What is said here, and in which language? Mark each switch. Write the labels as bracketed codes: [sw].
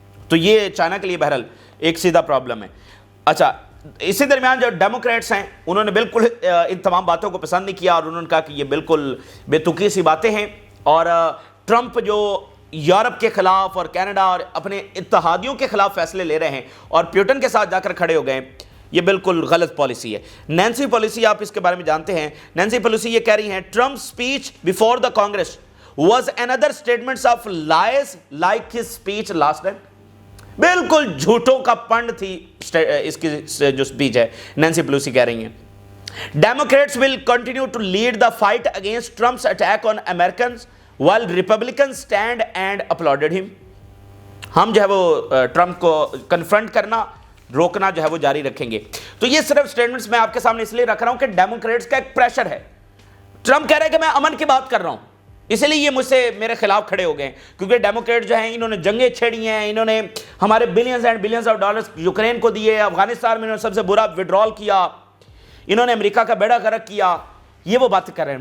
[ur] تو یہ چائنا کے لیے بہرحال ایک سیدھا پرابلم ہے. اچھا, اسی درمیان جو ڈیموکریٹس ہیں انہوں نے بالکل ان تمام باتوں کو پسند نہیں کیا, اور انہوں نے کہا کہ یہ بالکل بے تکی سی باتیں ہیں, اور ٹرمپ جو یورپ کے خلاف اور کینیڈا اور اپنے اتحادیوں کے خلاف فیصلے لے رہے ہیں اور پیوٹن کے ساتھ جا کر کھڑے ہو گئے, یہ بالکل غلط پالیسی ہے. [en] Nancy Pelosi, [ur] آپ اس کے بارے میں جانتے ہیں, [en] Nancy Pelosi [ur] یہ کہہ رہی ہیں [en] Trump speech before the Congress was another statements of lies like his speech last time. [ur] بالکل جھوٹوں کا پنڈ تھی اس کی جو سپیچ ہے. [en] Nancy Pelosi [ur] کہہ رہی ہیں [en] Democrats will continue to lead the fight against Trump's attack on Americans while Republicans stand and applauded him. [ur] ہم جو ہے وہ ٹرمپ کو کنفرنٹ کرنا, روکنا جو ہے وہ جاری رکھیں گے. تو یہ صرف سٹیٹمنٹس میں آپ کے سامنے اس لیے رکھ رہا ہوں کہ ڈیموکریٹس کا ایک پریشر ہے. ٹرمپ کہہ رہے ہیں کہ میں امن کی بات کر رہا ہوں, اس لیے یہ مجھ سے میرے خلاف کھڑے ہو گئے, کیونکہ ڈیموکریٹ جو ہیں انہوں نے جنگیں چھیڑی ہیں, انہوں نے ہمارے billions and billions of dollars Ukraine کو دیے, افغانستان میں انہوں نے سب سے برا وڈرال کیا, انہوں نے امریکہ کا بیڑا غرق کیا. یہ وہ باتیں کر رہے ہیں.